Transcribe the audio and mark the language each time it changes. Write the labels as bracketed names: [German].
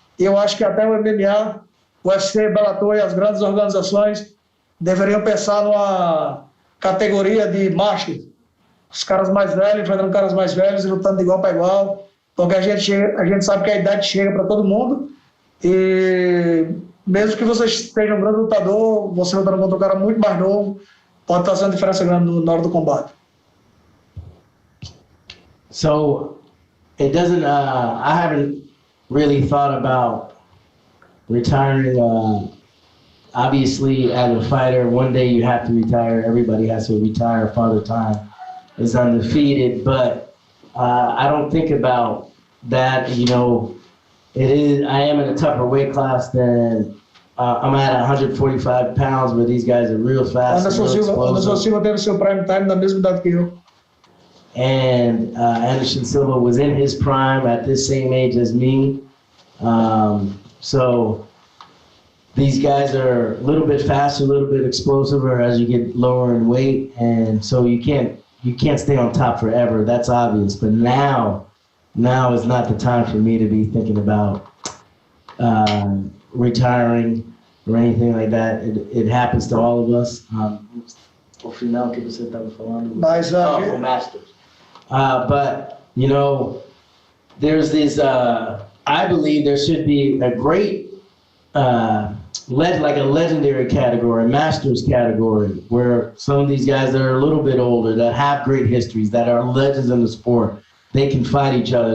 [Portuguese] E eu acho que até o MMA, o UFC, Bellator e as grandes organizações deveriam pensar numa categoria de machos, os caras mais velhos enfrentando caras mais velhos e lutando de igual para igual, porque a gente sabe que a idade chega para todo mundo, e mesmo que você esteja um grande lutador, você lutando contra um cara muito mais novo, pode fazer uma diferença grande na hora do combate. [English] So it doesn't, I haven't really thought about retiring. Obviously, as a fighter, one day you have to retire. Everybody has to retire. Father Time is undefeated, but I don't think about that. You know, I am in a tougher weight class than I'm at 145 pounds, where these guys are real fast. [Portuguese] Anderson Silva teve seu prime time na mesma idade que eu. [English] And Anderson Silva was in his prime at this same age as me. So these guys are a little bit faster, a little bit explosiver as you get lower in weight, and so you can't stay on top forever. That's obvious. But now is not the time for me to be thinking about retiring. or anything like that. It happens to all of us. [Portuguese] O final que você estava falando? [English] Masters. But, you know, there's these, I believe there should be a great, like a legendary category, Masters category, where some of these guys that are a little bit older, that have great histories, that are legends in the sport, they can fight each other.